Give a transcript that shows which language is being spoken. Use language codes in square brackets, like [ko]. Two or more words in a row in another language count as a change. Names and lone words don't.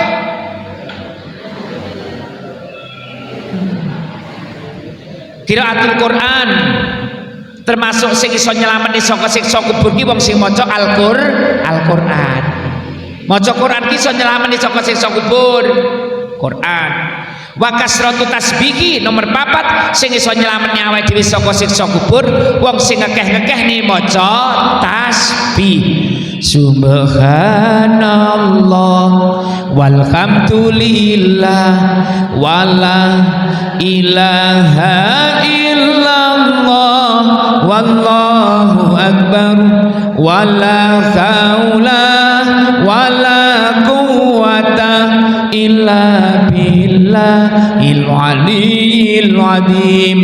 [ar] قراءة القرآن [jv] termasuk sing iso nyelametni saka siksa kubur ki wong sing maca Al-Qur'an. Maca Quran ki iso nyelametni saka siksa kubur. Quran. [ar] وكثرة التسبيح [jv] nomor 4 sing iso nyelametni awake dhewe saka siksa kubur wong sing ngekeh-ngekeh maca tasbih. [ar] سبحان الله والحمد لله ولا إله إلا الله والله أكبر ولا حول ولا قوة إلا بالله العلي العظيم.